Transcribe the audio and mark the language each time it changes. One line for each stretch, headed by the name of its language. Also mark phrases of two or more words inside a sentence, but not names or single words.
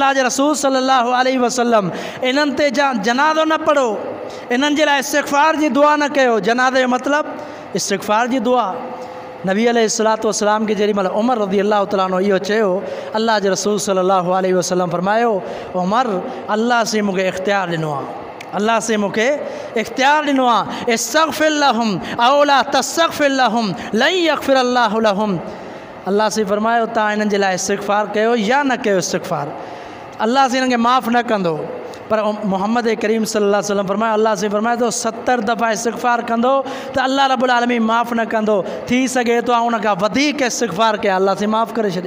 Sindhi: अल्लाह जे रसूल
Arabic: صلى الله عليه وسلم
Sindhi: इन्हनि ते जनाज़ो न पढ़ो, इन्हनि जे लाइ इस्तिग़फ़ार जी दुआ न कयो। जनाज़े जो मतिलबु इस्तिग़फ़ार जी दुआ। नबी
Arabic: عليه الصلاة والسلام
Sindhi: खे जेॾी महिल उमर
Arabic: رضي الله تعالى عنه
Sindhi: इहो चयो, अल्लाह जे रसूल
Arabic: صلى الله عليه وسلم
Sindhi: फरमायो उमर अल्लाह से मूंखे इख़्तियार ॾिनो आहे, अल्लाह से मूंखे इख़्तियार ॾिनो आहे।
Arabic: استغفر لهم أو لا تستغفر لهم لن يغفر الله لهم.
Sindhi: अल्लाह से फरमायो तव्हां इन्हनि जे लाइ इस्तिग़फ़ार कयो या न कयो इस्तिग़फ़ार, अल्लाह से इन्हनि खे माफ़ न कंदो। पर मोहम्मद करीम
Arabic: صلى الله عليه وسلم
Sindhi: फरमायो, अल्लाह से फरमाए थो 70 दफ़ा इस्तिग़फ़ार कंदो त अल्लाह
Arabic: رب العالمين
Sindhi: माफ़ न कंदो। थी सघे थो उन खां वधीक इस्तिग़फ़ार कया अल्लाह से माफ़ करे छॾे।